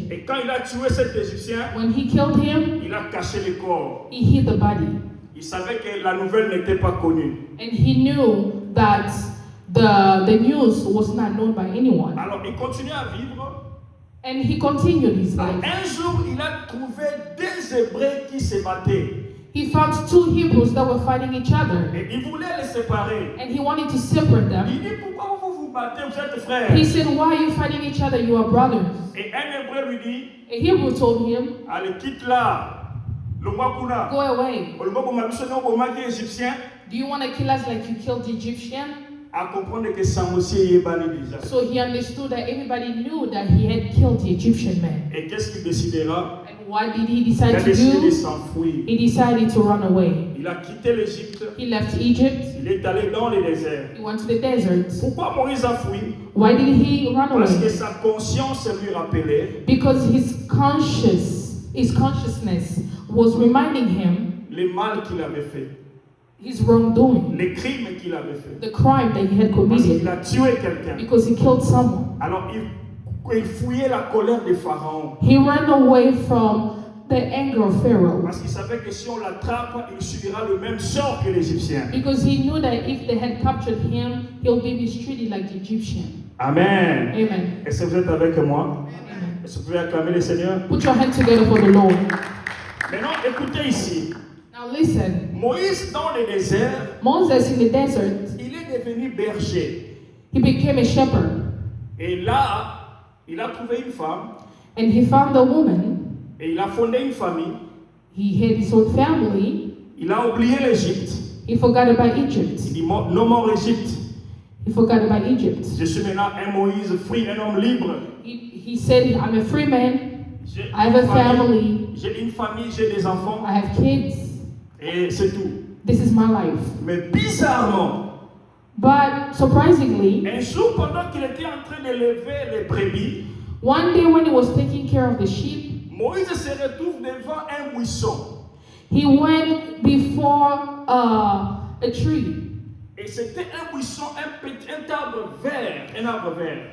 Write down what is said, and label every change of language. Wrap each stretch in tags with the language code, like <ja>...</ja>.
<fr>Et quand il a tué cet Égyptien,</fr> <en>When he killed him,</en> <fr>il a caché le corps.</fr> <en>he hid the body.</en> <fr>Il savait que la nouvelle n'était pas connue.</fr> <en>And he knew that the news was not known by anyone.</en> <fr>Alors il continue à vivre.</fr> <en>And he continued his life.</en> <fr>Un jour, il a trouvé deux Hébreux qui se battaient.</fr> <en>He found two Hebrews that were fighting each other.</en> <fr>Et il voulait les séparer.</fr> <en>And he wanted to separate</en> <fr>Il</fr> <en>them.</en> <fr>dit, pourquoi vous vous battez, vous êtes frères?</fr> <en>He said, why are you fighting each other? You are brothers.</en> <fr>Et un Hébreu lui dit,</fr> <en>A Hebrew told him,</en> <fr>allez, quitte là. Le Mwakuna.</fr> <en>go away.</en> <fr>Le Mwakuna, le Égyptien.</fr> <en>Do you want to kill us like you killed the Egyptian?</en> <fr>À comprendre que Samosi est banni déjà.</fr> <en>So he understood that everybody knew that he had killed the Egyptian man.</en> <fr>Et qu'est-ce qu'il décidera?</fr> <en>And what did he</en> <fr>Il</fr> <en>decide</en> <fr>a</fr> <en>to</en> <fr>décidé de</fr> <en>do?</en> <fr>s'enfuir.</fr> <en>He decided to run away.</en> <fr>Il a quitté l'Égypte.</fr> <en>He left Egypt.</en> <fr>Il est allé dans le désert.</fr> <en>He went to the desert.</en> <fr>Pourquoi Moïse a fui?</fr> <en>Why did he run</en> <fr>Parce que</fr> <en>away?</en> <fr>sa conscience lui rappelait</fr> <en>Because his consciousness was reminding him</en> <fr>le mal qu'il avait fait,</fr> <en>his wrongdoing,</en> <fr>les crimes qu'il avait fait.</fr> <en>the crime that he had</en> <fr>Parce qu'il</fr> <en>committed,</en> <fr>a tué quelqu'un.</fr> <en>because he killed someone.</en> <fr>Alors il fouillait la colère de Pharaon.</fr> <en>He ran away from the anger of Pharaoh</en> <fr>Parce qu'il savait que si on l'attrape, il subira le même sort que l'Égyptien.</fr> <en>because he knew that if they had captured him, he'll be mistreated like the Egyptian. Amen. Amen.</en> <fr>Est-ce que vous êtes avec moi?</fr> <en>Amen.</en> <fr>Est-ce que vous pouvez acclamer le Seigneur?</fr> <en>Put your hands together for the Lord.</en> <fr>Maintenant, écoutez ici.</fr> <en>Now listen.</en> <fr>Moïse, dans le désert,</fr> <en>Moses in the desert,</en> <fr>il est devenu berger.</fr> <en>he became a shepherd,</en> <fr>Et là, il a trouvé une femme</fr> <en>and he found a woman.</en> <fr>et il a fondé une famille.</fr> <en>He had his own family.</en> <fr>Il a oublié l'Égypte.</fr> <en>He forgot about Egypt.</en> <fr>Il dit,</fr> <en>non more</en> <fr>Égypte.</fr> <en>He forgot about Egypt.</en> <fr>Je suis maintenant un Moïse free, un homme libre.</fr> <en>He said, I'm a free man.</en> <fr>J'ai</fr> <en>I have a family.</en> <fr>J'ai une famille, j'ai des enfants.</fr> <en>I have kids.</en> <fr>Et c'est tout.</fr> <en>This is my life.</en> <fr>Mais bizarrement,</fr> <en>But surprisingly,</en> <fr>un jour pendant qu'il était en train d'élever les brebis,</fr> <en>one day when he was taking care of the sheep,</en> <fr>Moïse se retrouve devant un buisson.</fr> <en>he went before a tree.</en> <fr>Et c'était un buisson, un arbre vert, un arbre vert.</fr>